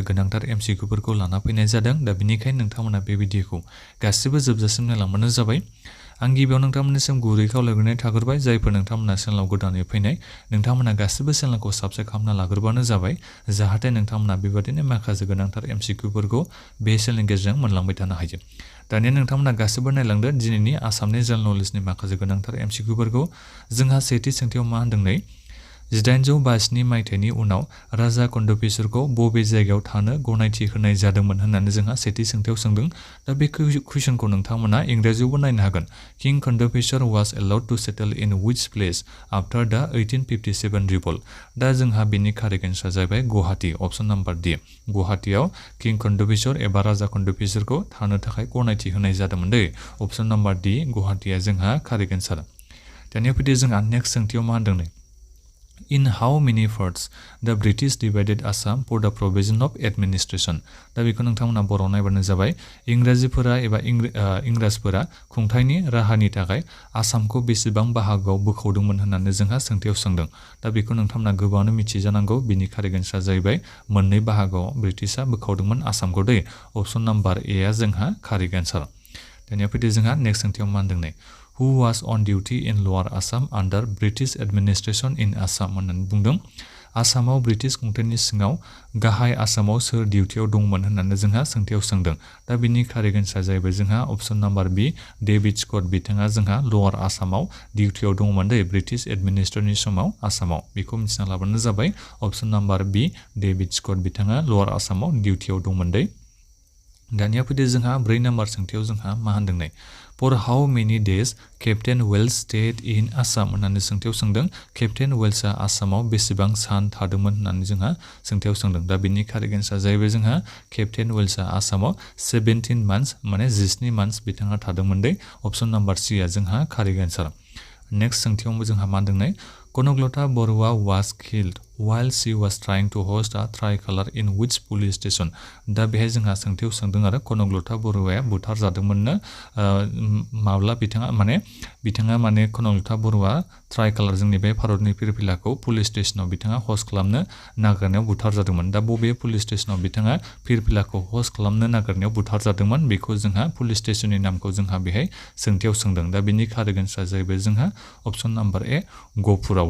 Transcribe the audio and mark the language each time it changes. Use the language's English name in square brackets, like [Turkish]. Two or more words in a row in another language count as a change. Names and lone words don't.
[Bodo] गोनांथार एमसिकिउफोरखौ लाना फैनाय जादों दा बेनिखायनो नोंथांमोना बे भिडिअखौ गासिबो जोबजासिम नायलांबानो जाबाय आं गिबियाव नोंथांमोननिसिम गुरै खावलायग्रोनाय थाग्रोबाय जायफोर नोंथांमोना चेनेलाव गोदानै फैनाय नोंथांमोना गासिबो चेनेलखौ साबस्क्राइब खालामना लाग्रोबानो जाबाय जाहाथे नोंथांमोना बेबादिनो माखासे गोनांथार एमसिकिउफोरखौ बे चेनेलनि गेजेरजों मोनलांबाय थानो हायो दानिया नोंथांमोना गासिबो नायलांदो दिनैनि आसामनि [English] general knowledge [Bodo] माखासे गोनांथार एमसिकिउफोरखौ जोंहा सेथि सोंथियाव मा होनदों नै 1852 मायथाइनि उनाव राजा कन्दफिसरखौ बबे जायगायाव थानो गनायथि होनाय जादोंमोन होननानै जोंहा सेथि सोंथियाव सोंदों दा बे कुइसनखौ नोंथांमोना इंराजियावबो नायनो हागोन [English] King Kandarpeswar was allowed to settle in which place after the 1857 revolt [Bodo] दा जोंहा बेनि [English] correct answer [Bodo] जाहैबाय गुवाहाटी [English] option number D [Bodo] गुवाहाटीयाव किं कन्दफिसर एबा राजा कन्दफिसरखौ थानो थाखाय गनायथि होनाय जादोंमोन दै [English] option number D [Bodo] गुवाहाटीया जोंहा [English] correct answer [Bodo] दानिया फैदो जोंहा नेक्स्ट सोंथियाव मा होनदों नै [English] In how many parts the British divided Assam for the provision of administration? [Bodo] दा बेखौ नोंथांमोना बर'आव नायबानो जाबाय इंराजिफोरा एबा इंराजफोरा खुंथायनि राहानि थाखाय आसामखौ बेसेबां बाहागोआव बोखावदोंमोन होननानै जोंहा सोंथियाव सोंदों दा बेखौ नोंथांमोना गोबाङानो मिथिजानांगौ बिनि [English] correct answer [Bodo] जाहैबाय मोननै बाहागोआव ब्रिटिशआ बोखावदोंमोन आसामखौ दै [English] option number A [Bodo] आ जोंहा [English] correct answer [Bodo] दानिया फैदो जोंहा नेक्स्ट सोंथियाव मा होनदों नै [English] Who was on duty in Lower Assam under British administration in Assam [Bodo] होननानै बुंदों आसामाव ब्रिटिश खुंथायनि सिङाव गाहाय आसामाव सोर डिउटियाव दंमोन होननानै जोंहा सोंथियाव सोंदों दा बिनि [English] correct answer [Bodo] जाहैबाय जोंहा [English] option number B David Scott [Bodo] बिथाङा जोंहा लवार आसामाव डिउटियाव दंमोन दै [English] British administrator [Bodo] समाव आसामाव बेखौ मिथिना लाबानो जाबाय [English] option number B David Scott [Bodo] बिथाङा लवार आसामाव डिउटियाव दंमोन दै दानिया फैदो जोंहा 4 नाम्बार सोंथियाव जोंहा मा होनदों नै [English] For how many days Captain Wells stayed in Assam [Bodo] होननानै सोंथियाव सोंदों केप्टेन वेल्सआ आसामाव बेसेबां सान थादोंमोन होननानै जोंहा सोंथियाव सोंदों दा बिनि [English] correct answer [Bodo] जाहैबाय जोंहा केप्टेन वेल्सआ आसामाव 17 मान्थ्स माने 17 मान्थ्स बिथाङा थादोंमोन दै [English] option number C [Bodo] आ जोंहा [English] correct answer next [Bodo] सोंथियावबो जोंहा मा होनदों नै कनकलता बरुवा [English] was killed while she was trying to host a tricolor in which police station [Bodo] दा बेहाय जोंहा सोंथियाव सोंदों आरो कनकलता बरुवाया बुथार जादोंमोननो माब्ला बिथाङा माने कनकलता बरुवा ट्राइकालार जोंनि बे भारतनि फिरफिलाखौ [English] police station [Bodo] बिथाङा हस्ट खालामनो नागिरनायाव बुथार जादोंमोन दा बबे [English] police station [Bodo] बिथाङा फिरफिलाखौ हस्ट खालामनो नागिरनायाव बुथार जादोंमोन बेखौ जोंहा [English] police station [Bodo] नामखौ जोंहा बेहाय सोंथियाव सोंदों दा बिनि [English] correct answer [Bodo] जाहैबाय जोंहा [English] option number A [Bodo] गहपुराव